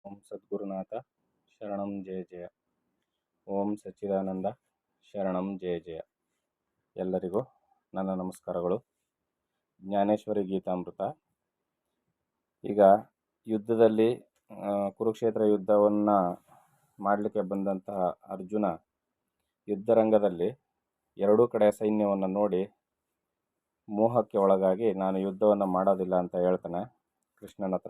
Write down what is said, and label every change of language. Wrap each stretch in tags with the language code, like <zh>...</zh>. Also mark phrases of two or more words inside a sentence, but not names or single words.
<sa>ಓಂ ಸದ್ಗುರುನಾಥ ಶರಣಂ ಜಯ ಜಯ. ಓಂ ಸಚ್ಚಿದಾನಂದ ಶರಣಂ ಜಯ ಜಯ.</sa> <kn>ಎಲ್ಲರಿಗೂ ನನ್ನ ನಮಸ್ಕಾರಗಳು. ಜ್ಞಾನೇಶ್ವರಿ ಗೀತಾಮೃತ. ಈಗ ಯುದ್ಧದಲ್ಲಿ ಕುರುಕ್ಷೇತ್ರ ಯುದ್ಧವನ್ನು ಮಾಡಲಿಕ್ಕೆ ಬಂದಂತಹ ಅರ್ಜುನ ಯುದ್ಧರಂಗದಲ್ಲಿ ಎರಡೂ ಕಡೆ ಸೈನ್ಯವನ್ನು ನೋಡಿ ಮೋಹಕ್ಕೆ ಒಳಗಾಗಿ ನಾನು ಯುದ್ಧವನ್ನು ಮಾಡೋದಿಲ್ಲ ಅಂತ ಹೇಳ್ತಾನೆ ಕೃಷ್ಣನ ಹತ್ರ.</kn>